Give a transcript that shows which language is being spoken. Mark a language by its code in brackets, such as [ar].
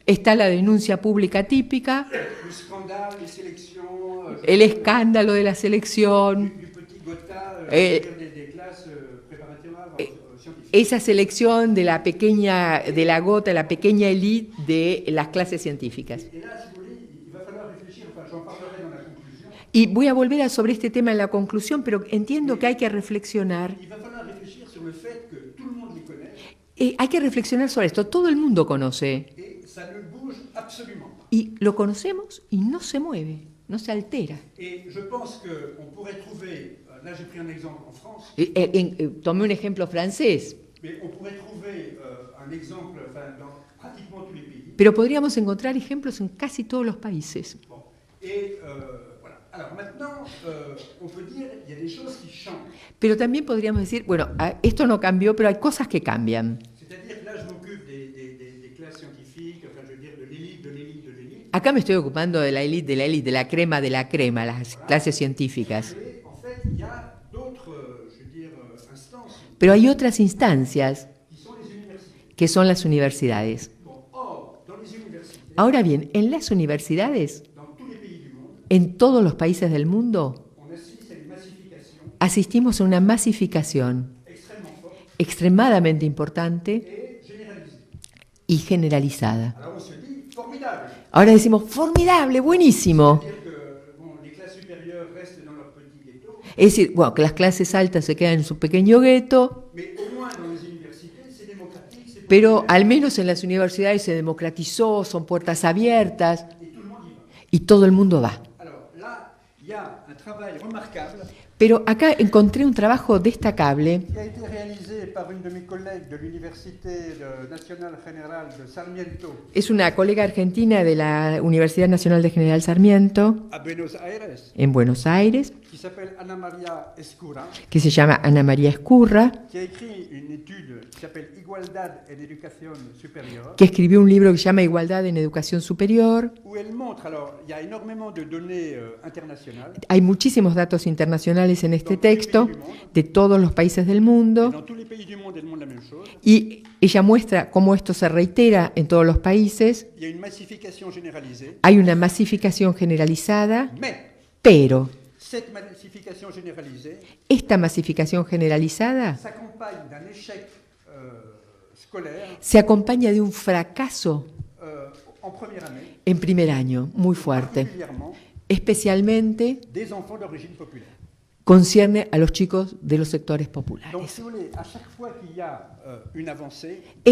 [es] está la denuncia pública típica, [fr] le scandale, les sélections, [es] el escándalo de la selección, [fr] du petit Gotha, Eh, des classes préparatoires scientifiques. [es] esa selección de la pequeña, de la gota, la pequeña élite de las clases científicas. [fr] Et là, si vous voulez, il va falloir réfléchir, enfin j'en parlerai dans la conclusion, [es] Y voy a volver sobre este tema en la conclusión, pero entiendo que hay que reflexionar. [fr] il va falloir réfléchir sur le fait que tout le monde les connaît [es] Hay que reflexionar sobre esto. Todo el mundo conoce. [fr] et ça ne bouge absolument pas. [es] Y lo conocemos y no se mueve, no se altera. [fr] Et je pense qu'on pourrait trouver, là j'ai pris un exemple en France, [es] Tomé un ejemplo francés, [fr] mais on pourrait trouver un exemple enfin, dans pratiquement tous les pays. [es] pero podríamos encontrar ejemplos en casi todos los países. [fr] Bon. Et voilà. Alors maintenant, on peut dire qu'il y a des choses qui changent. [es] Pero también podríamos decir, bueno, esto no cambió, pero hay cosas que cambian. [fr] C'est-à-dire que là, je m'occupe des classes scientifiques, enfin, je veux dire, de l'élite, de l'élite, de l'élite. [es] Acá me estoy ocupando de la élite, de la crema, las clases científicas. [fr] Et en fait, il y a d'autres, je veux dire, instances [es] Pero hay otras instancias [fr] qui sont les universités. [es] que son las universidades. [fr] Bon, or, dans les universités, [es] Ahora bien, en las universidades, [fr] dans tous les pays du monde, [es] en todos los países del mundo, [fr] on assiste à une massification [es] asistimos a una masificación [fr] extrêmement forte [es] extremadamente importante [fr] et généralisée. [es] y generalizada. [fr] Alors on se dit formidable. [es] Ahora decimos, formidable, buenísimo. [fr] C'est-à-dire que bon, les classes supérieures restent dans leur petit ghetto, [es] Es decir, bueno, que las clases altas se quedan en su pequeño gueto, [fr] mais au moins dans les universités, c'est démocratique, c'est [es] pero [fr] populaire, [es] al menos en las universidades se democratizó, son puertas abiertas [fr] et tout le monde y va. [es] y todo el mundo va. [fr] Alors là, il y a un travail remarquable [es] Pero acá encontré un trabajo destacable [fr] qui a été réalisé par une de mes collègues de l'Université nationale générale de Sarmiento [es] es una colega argentina de la Universidad Nacional de General Sarmiento, [fr] à Buenos Aires, [es] en Buenos Aires, [fr] qui s'appelle Ana María Escura, [es] que se llama Ana María Escurra, [fr] qui a écrit une étude qui s'appelle Igualdad en Educación Supérieure, [es] que escribió un libro que se llama Igualdad en Educación Superior. [fr] où elle montre, alors il y a énormément de données internationales, [es] Hay muchísimos datos internacionales en este texto de todos los países del [fr] et [es] mundo [fr] dans tous les pays du monde, elle montre la même chose. [es] y ella muestra cómo esto se reitera en todos los países. [fr] Il y a une massification généralisée, [es] Hay una masificación generalizada, [fr] mais [es] pero [fr] cette massification généralisée [es] esta masificación generalizada [fr] s'accompagne d'un échec scolaire [es] se acompaña de un fracaso [fr] en première année, [es] en primer año muy fuerte, [fr] particulièrement [es] especialmente [fr] des enfants d'origine populaire. [es] concierne a los chicos de los sectores [fr] Donc, [es] populares. [fr] si vous voulez, à chaque fois qu'il y a une avancée,